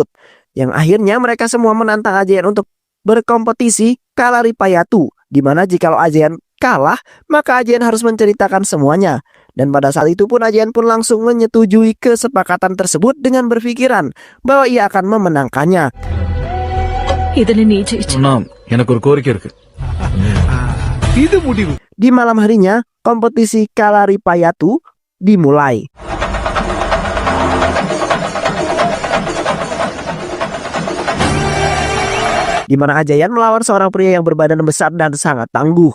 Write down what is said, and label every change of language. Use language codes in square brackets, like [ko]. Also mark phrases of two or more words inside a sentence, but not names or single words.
[id] Yang akhirnya mereka semua menantang Ajayan untuk berkompetisi Kalaripayatu, di mana jikalau Ajayan kalah, maka Ajayan harus menceritakan semuanya. Dan pada saat itu pun Ajayan pun langsung menyetujui kesepakatan tersebut dengan berpikiran bahwa ia akan memenangkannya. [ta] இதுல நீ ஜெயிச்சு எனக்கு ஒரு கோரிக்கை இருக்கு. [id] Di malam harinya, kompetisi Kalaripayatu dimulai. Di mana Ajayan melawan seorang pria yang berbadan besar dan sangat tangguh.